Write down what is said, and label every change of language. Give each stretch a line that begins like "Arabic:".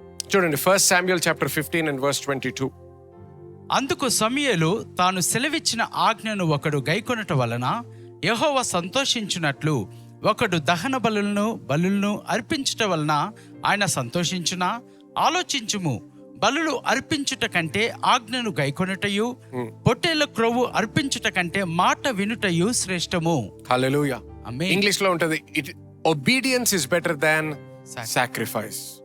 Telugu: చూడండి, 1 Samuel chapter 15 and verse 22. అందుకు సమూయేలు తాను సెలవిచ్చిన ఆజ్ఞను ఒకడు గైకొనుట వలన యెహోవా సంతోషించున్నట్లు ఒకడు దహన బలులను అర్పించుట వలన ఆయన సంతోషించునా? ఆలోచించుము, బలులు అర్పించుట కంటే ఆజ్ఞను గైకొనుటయు, పొట్టేళ్ల క్రొవ్వు అర్పించుట కంటే మాట వినుటయు శ్రేష్టము. హల్లెలూయా. ఇంగ్లీష్ లో ఉంటది,
English: obedience is better than sacrifice.